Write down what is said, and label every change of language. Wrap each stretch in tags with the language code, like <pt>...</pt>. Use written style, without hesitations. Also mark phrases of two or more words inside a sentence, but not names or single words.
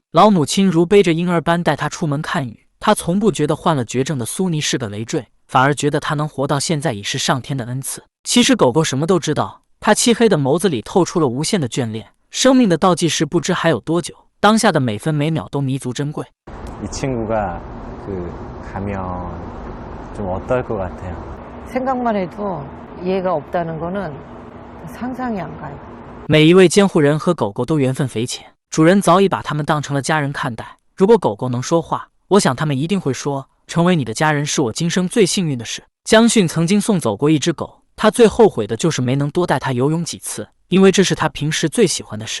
<zh>老母亲如背着婴儿般带她出门看雨，她从不觉得患了绝症的苏妮是个累赘，反而觉得她能活到现在已是上天的恩赐。其实狗狗什么都知道，它漆黑的眸子里透出了无限的眷恋。生命的倒计时不知还有多久，当下的每分每秒都弥足珍贵。</zh> <ko>이 친구가 가면 좀 어떨 것 같아요? 생각만 해도 얘가 없다는 거는 상상이 안 가요.</ko> <zh>每一位监护人和狗狗都缘分匪浅，主人早已把他们当成了家人看待。如果狗狗能说话，我想他们一定会说，成为你的家人是我今生最幸运的事。江迅曾经送走过一只狗，他最后悔的就是没能多带它游泳几次，因为这是他平时最喜欢的事。</zh>